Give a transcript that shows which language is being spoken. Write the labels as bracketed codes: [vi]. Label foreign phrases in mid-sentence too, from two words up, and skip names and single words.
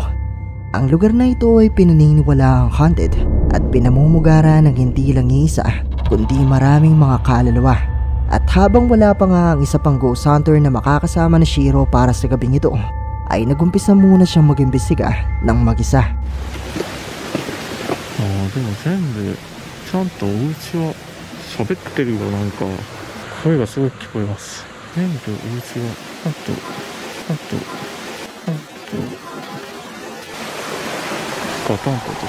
[tl] Ang lugar na ito ay pinaniniwala ang haunted at pinamumugara ng hindi lang isa kundi maraming mga kaluluwa. At habang wala pa nga ang isa pang [en] ghost hunter [tl] na makakasama na Shiro para sa gabing ito ay nagumpisa muna siyang mag-imbestiga ng mag-isa. [ja] でも全部ちゃんとお家は喋ってるよ。なんか声がすごく聞こえます。全部お家はちゃんとガタンと落とす。